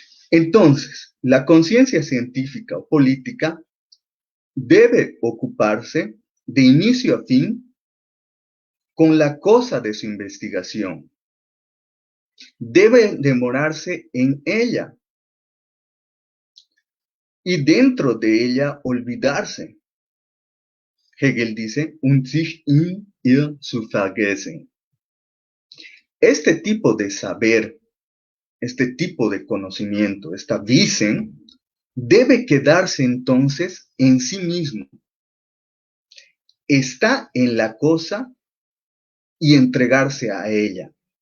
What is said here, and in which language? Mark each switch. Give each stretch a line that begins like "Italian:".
Spanish: Entonces, la conciencia científica o política debe ocuparse de inicio a fin con la cosa de su investigación. Debe demorarse en ella y dentro de ella olvidarse. Hegel dice,
German: und sich in ihr zu vergessen.
Spanish: Este tipo de saber, este tipo de conocimiento, esta Wissen, debe quedarse entonces en sí mismo. Está en la cosa y entregarse a ella.